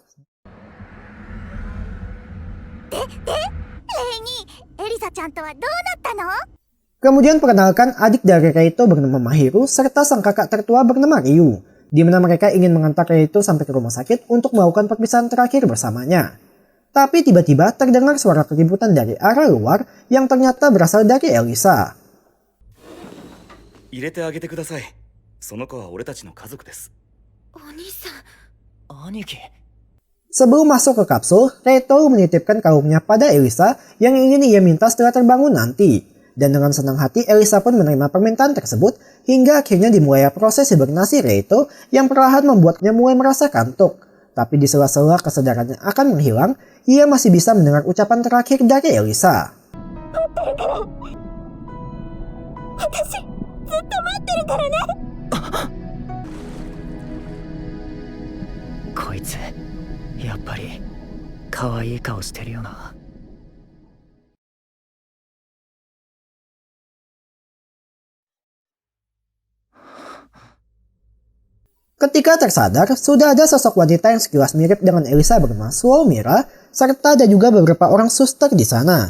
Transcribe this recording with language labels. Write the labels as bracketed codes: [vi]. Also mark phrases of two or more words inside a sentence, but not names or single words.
[id] Kemudian perkenalkan adik dari Reito bernama Mahiru serta sang kakak tertua bernama Ryu, di mana mereka ingin mengantar Reito sampai ke rumah sakit untuk melakukan perpisahan terakhir bersamanya. Tapi tiba-tiba terdengar suara keributan dari arah luar yang ternyata berasal dari Elisa. [ja] 入れてあげてください。その子は俺たちの家族です。お兄さん。兄貴。 [id] Sebelum masuk ke kapsul, Reito menitipkan kalungnya pada Elisa yang ingin ia minta setelah terbangun nanti. Dan dengan senang hati Elisa pun menerima permintaan tersebut hingga akhirnya dimulai proses hibernasi Reito yang perlahan membuatnya mulai merasa kantuk. Tapi di sela-sela kesadarannya akan menghilang, ia masih bisa mendengar ucapan terakhir dari Elisa. [ja] こいつ、やっぱり可愛い顔してるよな。 [id] Ketika tersadar, sudah ada sosok wanita yang sekilas mirip dengan Elisa bernama Suomira, serta ada juga beberapa orang suster di sana.